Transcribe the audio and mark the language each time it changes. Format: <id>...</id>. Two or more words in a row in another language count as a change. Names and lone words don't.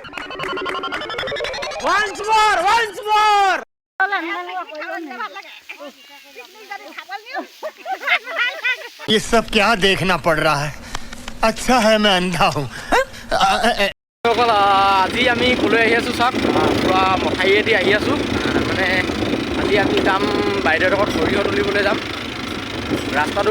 <en>Once more! Once more!</en> <hi>ये सब क्या देखना पड़ रहा है। अच्छा है मैं अंधा हूँ।</hi> <as>আজি আমি কলৈ আহি আছোঁ চাওক পুৰা মথাউৰিয়েদি আহি আছোঁ মানে আজি আমি যাম বাইদেউৰ লগত সৰিয়হ তুলিবলৈ যাম ৰাস্তাটো</as>